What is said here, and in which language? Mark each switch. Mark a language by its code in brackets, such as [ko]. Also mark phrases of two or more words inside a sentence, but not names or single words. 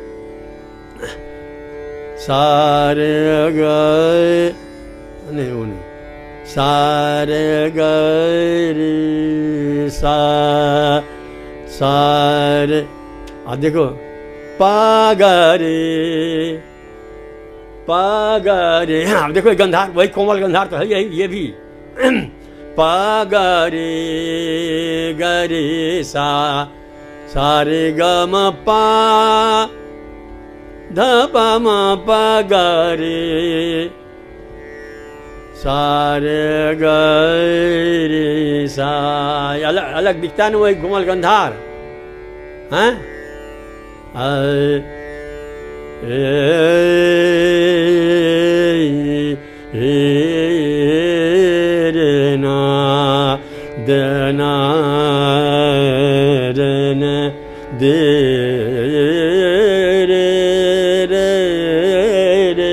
[hi] सारे गए नहीं, वो नहीं, सारे गए रे सा, सारे देखो पागरे पागरे, हाँ देखो गंधार, वही कोमल गंधार तो है यही, ये भी पागरे गरे सा, सारे ग म पा ध प म प ग रे सारे ग रे सा। अलग अलग दिखता है ना वही गुमल गंधार, हैं? ना दना रन दे रे रे रे।